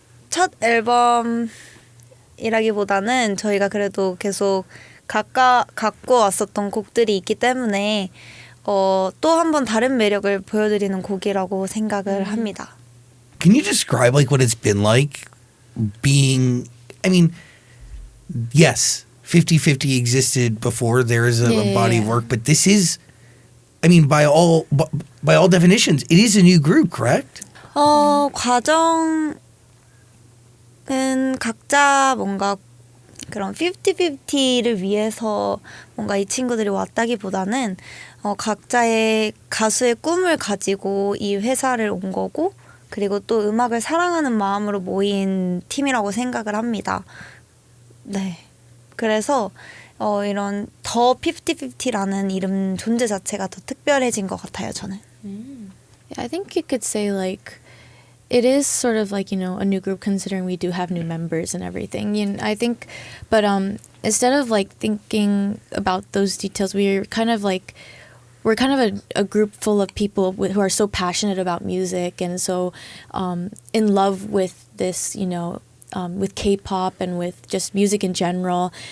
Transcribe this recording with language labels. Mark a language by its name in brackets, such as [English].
[Korean] 첫 앨범이라기보다는 저희가 그래도 계속 갖고 왔었던 곡들이 있기 때문에 또 한 번 다른 매력을 보여드리는 곡이라고 생각을 합니다. [English] Can you describe like what it's been like being, I mean, yes, 50-50 existed before there is a body of work, but this is, I mean, by all definitions, it is a new group, correct? [Korean] 과정은 각자 뭔가 그런 50-50를 위해서 뭔가 이 친구들이 왔다기보다는 각자의 가수의 꿈을 가지고 이 회사를 온 거고, 그리고 또 음악을 사랑하는 마음으로 모인 팀이라고 생각을 합니다. 네. 그래서 이런 더 50-50라는 이름 존재 자체가 더 특별해진 것 같아요, 저는. [English] Yeah, I think you could say like it is sort of like, you know, a new group considering we do have new members and everything. You know, I think, but instead of like thinking about those details, we're kind of like we're kind of a group full of people who are so passionate about music and so in love with this, with K-pop and with just music in general.